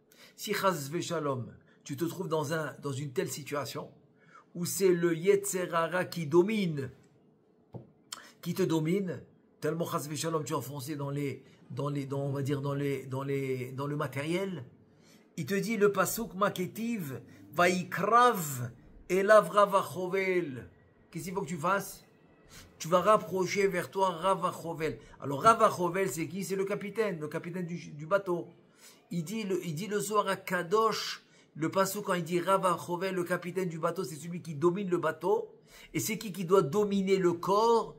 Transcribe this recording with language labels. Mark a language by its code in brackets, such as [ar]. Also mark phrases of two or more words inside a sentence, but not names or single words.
[fr] Si [he] חס ושלום, [fr] tu te trouves dans une telle situation où c'est le [he] יצר הרע [fr] qui domine, qui te domine, tellement [he] חס ושלום [fr] tu es enfoncé dans le matériel. Il te dit le pasuk [he] מה כתיב ויקרב אליו רב החובל. [fr] Qu'est-ce qu'il faut que tu fasses? Tu vas rapprocher vers toi Ravachovel. Alors Ravachovel, c'est qui? C'est le capitaine du bateau. Il dit le Zohar à Kadosh, le pasuk quand il dit Ravachovel, le capitaine du bateau, c'est celui qui domine le bateau. Et c'est qui doit dominer le corps?